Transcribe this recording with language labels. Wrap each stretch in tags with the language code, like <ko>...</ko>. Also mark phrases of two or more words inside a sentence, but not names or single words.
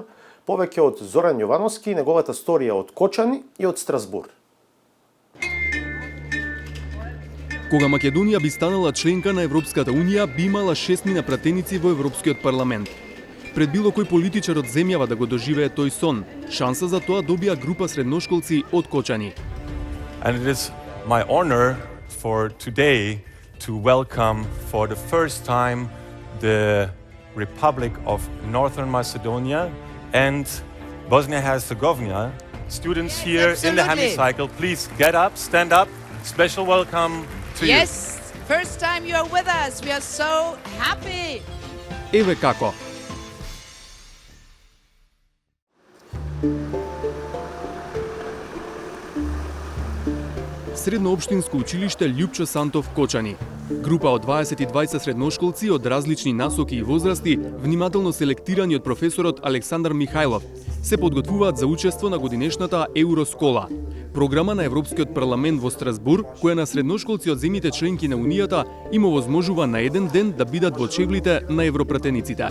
<mk>Повеќе од Зоран Јовановски и неговата сторија од Кочани и од Страсбур. Кога Македонија би станала членка на Европската Унија, би имала 6 пратеници во Европскиот парламент. Пред било кој политичар од земјава да го доживее тој сон, шанса за тоа добија група средношколци од Кочани.</mk> <en>And it is my honor for today to welcome for the first time the Republic of Northern Macedonia and Bosnia-Herzegovina. Students here in the hemicycle, please get up, stand up. Special welcome to you. Yes, first time you are with us. We are so happy.</en> <mk>Еве како. Средноопштинско училиште Љупчо Сантов Кочани. Група од 22 средношколци од различни насоки и возрасти, внимателно селектирани од професорот Александар Михајлов, се подготвуваат за учество на годинешната Евроскола, програма на Европскиот парламент во Страсбур, која на средношколци од земјите членки на Унијата им овозможува на еден ден да бидат во чевлите на европратениците.</mk>